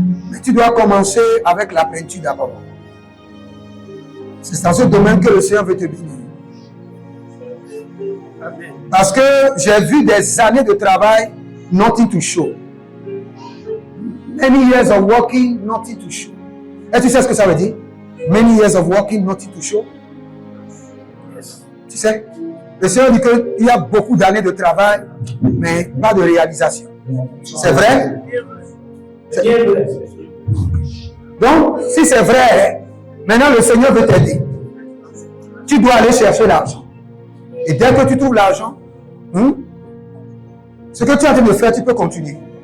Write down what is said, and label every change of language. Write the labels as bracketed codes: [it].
[fr] Mais tu dois commencer avec la peinture d'abord. C'est dans ce domaine que le Seigneur veut te bénir. Parce que j'ai vu des années de travail, [en] nothing to show. Many years of working, nothing to show. [fr] Et tu sais ce que ça veut dire? [en] Many years of working, nothing to show. [fr] Tu sais, le Seigneur dit qu'il y a beaucoup d'années de travail, mais pas de réalisation. C'est vrai? Donc, si c'est vrai, maintenant le Seigneur veut t'aider. Tu dois aller chercher l'argent. Et dès que tu trouves l'argent, ce que tu es en train de faire, tu peux continuer.